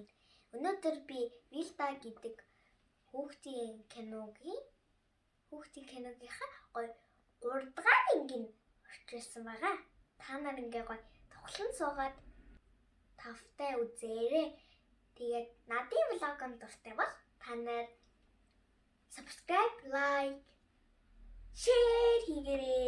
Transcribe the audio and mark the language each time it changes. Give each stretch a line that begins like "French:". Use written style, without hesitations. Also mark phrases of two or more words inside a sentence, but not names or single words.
Mongolian: Өнөөдөр би Вилда гэдэг хүүхдийн киногийнхаа гоё 3 дахь ангийн орчуулсан байгаа. Та нар ингээ гоё тоглон суугаад тавтай үзээрэй. Тэгээд надын влогонд дуртай бол та нар
English: subscribe, like, share
Mongolian: хийгээрэй.